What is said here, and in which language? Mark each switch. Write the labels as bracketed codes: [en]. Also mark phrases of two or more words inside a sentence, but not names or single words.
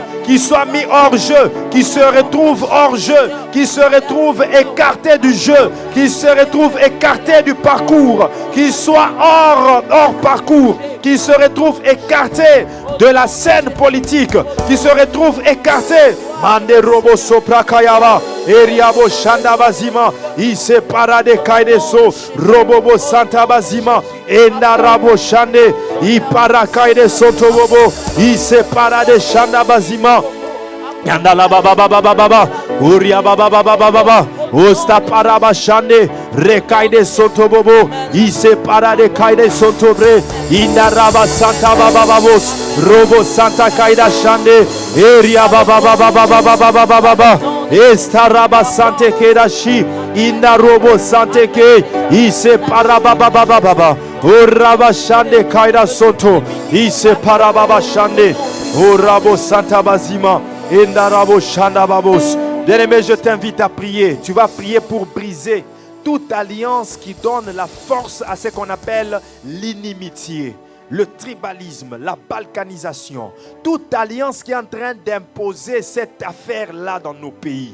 [fr] Qu'ils soient mis hors jeu, qu'ils se retrouvent hors jeu, qu'ils se retrouvent écartés du jeu, qu'ils se retrouvent écartés du parcours, qu'ils soient hors parcours, qu'ils se retrouvent écartés de la scène politique, qu'ils se retrouvent écartés. Mande robo sopra kayaba, eriabo shanda bazima, ise parade kaideso, robobo santa bazima, enda rabo shande, i para kaideso tobobo, ise parade shanda bazima. Yanda la baba baba baba, uria baba baba baba, osta paraba shande, rekaide soto bobo, ise parade kaide soto bre, inda raba santa baba babos, robo santa kaida shande, eria baba baba baba baba baba baba, esta raba sante kedashi, inda robo sante ke, ise paraba baba baba baba, uraba shande kaida soto, ise paraba baba shande, urabo santa bazima. Bien-aimé, je t'invite à prier. Tu vas prier pour briser toute alliance qui donne la force à ce qu'on appelle l'inimitié, le tribalisme, la balkanisation. Toute alliance qui est en train d'imposer cette affaire-là dans nos pays.